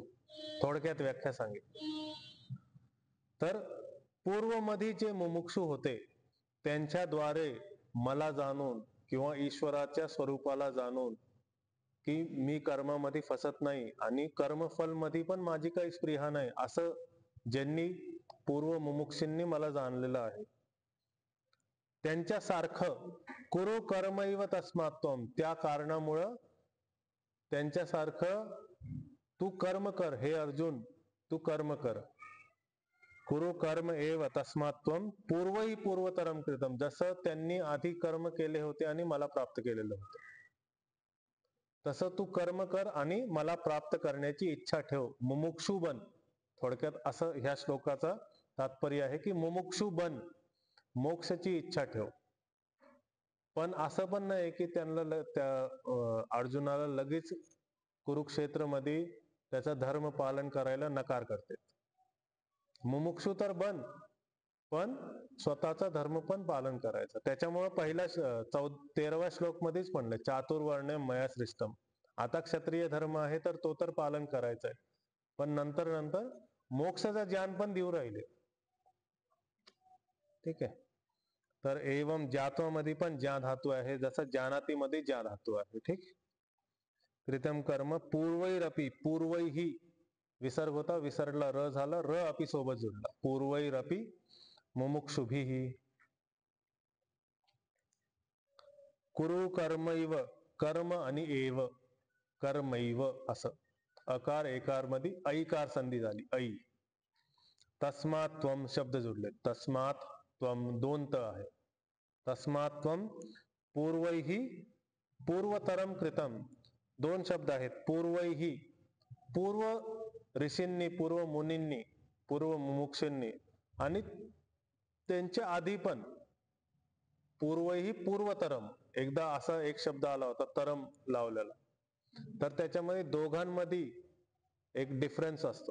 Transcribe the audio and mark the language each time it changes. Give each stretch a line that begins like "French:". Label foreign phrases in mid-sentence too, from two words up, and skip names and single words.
Marathi: थोडक्यात व्याख्या सांगितली तर, पूर्वमध्ये जे मुमुक्षू होते त्यांच्याद्वारे मला जाणून किंवा ईश्वराच्या स्वरूपाला जाणून की मी कर्मामध्ये फसत नाही आणि कर्मफल मध्ये पण माझी काही स्पृहा नाही, असं ज्यांनी पूर्व मुमुक्षूंनी मला जाणलेलं आहे, त्यांच्यासारखं
Sanskrit: कुरु कर्मैव तस्मात्त्वम,
Marathi: त्या कारणामुळं त्यांच्यासारखं तू कर्म कर. हे अर्जुन, तू कर्म कर.
Sanskrit: कुरु कर्म एव तस्मात्त्वम पूर्वही पूर्वतरम कृतम,
Marathi: जसं त्यांनी आधी कर्म केले होते आणि मला प्राप्त केलेलं होतं, तसं तू कर्म कर आणि मला प्राप्त करण्याची इच्छा ठेव. मुमुक्षु बन. थोडक्यात असं ह्या श्लोकाचा तात्पर्य आहे की मुमुक्षु बन, मोक्षाची इच्छा ठेव. पण असं पण नाही की त्यांना त्या अर्जुनाला लगेच कुरुक्षेत्रमध्ये त्याचा धर्म पालन करायला नकार करते. मुमुक्षु तर बन, पण स्वतःचा धर्म पण पालन करायचा. त्याच्यामुळे पहिल्या 13व्या श्लोक मध्येच म्हणलं
Sanskrit: चातुर्वर्ण्य मया सृष्टम.
Marathi: आता क्षत्रिय धर्म आहे तर तो तर पालन करायचा आहे, पण नंतर नंतर मोक्षाचं ज्ञान पण देऊ राहिले. ठीक आहे. तर एवम ज्ञात्वामध्ये पण ज्ञा धातू आहे, जसं जानातीमध्ये ज्ञा धातू आहे. ठीक.
Sanskrit: कृतम कर्म पूर्वैरपि,
Marathi: पूर्वैही विसर्ग होता, विसरला र झाला, र अपि सोबत जुडला.
Sanskrit: पूर्वैरपि मुमुक्षुभिः. कुरु कर्मैव,
Marathi: कर्म आणि एव, कर्मैव असं अकार एकार मध्ये ऐकार संधी झाली, ऐ. तस्मात् त्वम शब्द जुडले. तस्मात् त्वम दोन त आहे.
Sanskrit: तस्मात् त्वम पूर्वैही पूर्वतरम कृतम,
Marathi: दोन शब्द आहेत. पूर्वैही, पूर्व ऋषींनी, पूर्व मुनींनी, पूर्व मुमुक्षूंनी, आणि त्यांच्या आधी पण
Sanskrit: पूर्वही पूर्वतरम.
Marathi: एकदा असा एक शब्द आला होता तरम लावलेला, तर त्याच्यामध्ये दोघांमध्ये एक डिफरन्स असतो.